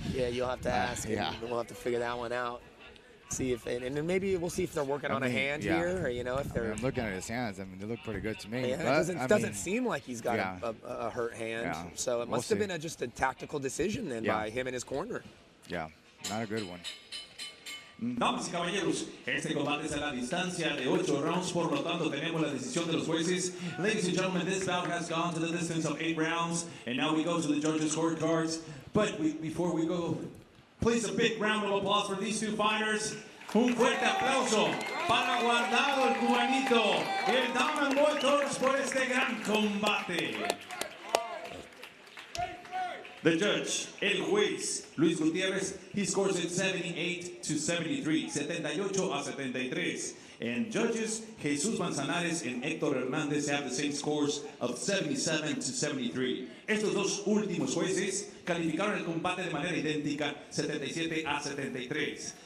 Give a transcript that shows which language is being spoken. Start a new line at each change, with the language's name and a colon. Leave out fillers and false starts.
English: Yeah, you'll have to ask him. We'll have to figure that one out. See if and then maybe we'll see if they're working on a hand here, or if they're. I'm looking at his hands. They look pretty good to me. Yeah, it doesn't seem like he's got a hurt hand. Yeah. So it must have been just a tactical decision then by him and his corner. Yeah, not a good one.
Spanish: Damas y caballeros, este combate es a la distancia de 8 rounds, por lo tanto tenemos la decisión de los jueces.
English: Ladies and gentlemen, this bout has gone to the distance of 8 rounds, and now we go to the judges' scorecards. But before we go, please a big round of applause for these two fighters.
Spanish: Un fuerte aplauso para Guardado, el cubanito, y el Diamond Boy por este gran combate.
English: The judge,
Spanish: el juez,
English: Luis Gutierrez, he scores it 78-73, 78-73. And judges, Jesus Manzanares and Héctor Hernández have the same scores of 77-73.
Spanish: Estos dos últimos jueces calificaron el combate de manera idéntica, 77-73.